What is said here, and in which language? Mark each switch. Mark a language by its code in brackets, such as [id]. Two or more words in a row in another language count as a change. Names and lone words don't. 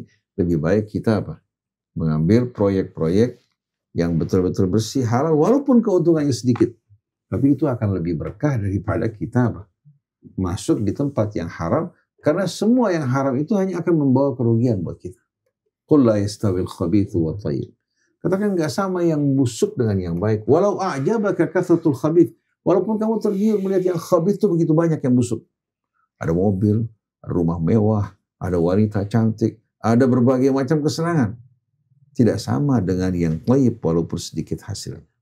[id] Lebih baik kita apa? Mengambil proyek-proyek yang betul-betul bersih, halal, walaupun keuntungannya sedikit. Tapi itu akan lebih berkah daripada kita apa? Masuk di tempat yang haram, karena semua yang haram itu hanya akan membawa kerugian buat kita. [ar] قل لا يستوي الخبيث والطيب. [id] Katakan nggak sama yang busuk dengan yang baik. [ar] ولو أعجبك كثرة الخبيث. [id] Walaupun kamu tergiur melihat yang khabith itu begitu banyak yang busuk. Ada mobil, ada rumah mewah, ada wanita cantik, ada berbagai macam kesenangan. Tidak sama dengan yang thayyib walaupun sedikit hasilnya.